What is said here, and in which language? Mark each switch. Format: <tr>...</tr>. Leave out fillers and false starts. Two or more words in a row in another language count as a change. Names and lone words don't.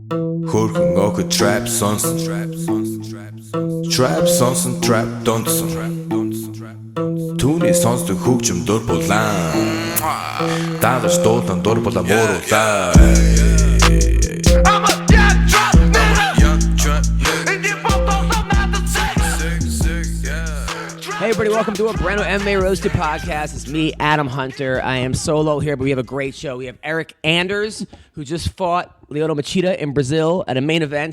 <mn>Хөрхөн охид trap сонсон. Trap сонсон, trap донсон. Түүний сонсдог хөгжим дур булаан. Дагаж дуулан дур булаа мууруулаа.</mn> <en>Hey everybody, welcome to a brand new MMA Roasted Podcast. It's me, Adam Hunter. I am solo here, but we have a great show. We have Eryk Anders, who just fought Lyoto Machida in Brazil at a main event.</en>